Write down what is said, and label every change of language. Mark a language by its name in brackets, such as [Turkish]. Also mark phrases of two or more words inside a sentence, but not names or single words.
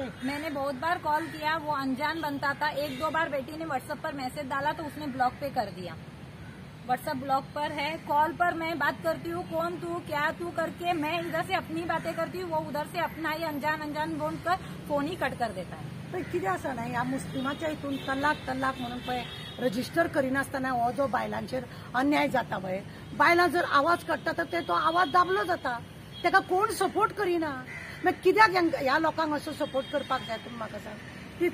[Hindi] मैंने बहुत बार कॉल किया, वो अनजान बनता था. 1-2 बार बेटी ने व्हाट्सएप पर मैसेज डाला तो उसने ब्लॉक पे कर दिया. व्हाट्सएप ब्लॉक पर है. कॉल पर मैं बात करती हूँ, कौन तू क्या तू करके, मैं इधर से अपनी बातें करती हूँ, वो उधर से अपना ही अनजान बोलकर फोन ही कट कर देता है. [Konkani] पण कितें आसा ना, ह्या मुस्लिमाच्या हितून तलाक म्हणून पळय रजिस्टर करिनासतना हो जो बायलांचेर अन्याय जाता पळय, बायलां जर आवाज काडटा तर तो आवाज दाबलो जाता. ताका कोण सपोर्ट करिना. मागीर कित्याक ह्या लोकांक असो सपोर्ट करपाक जाय? तुमी म्हाका सांग.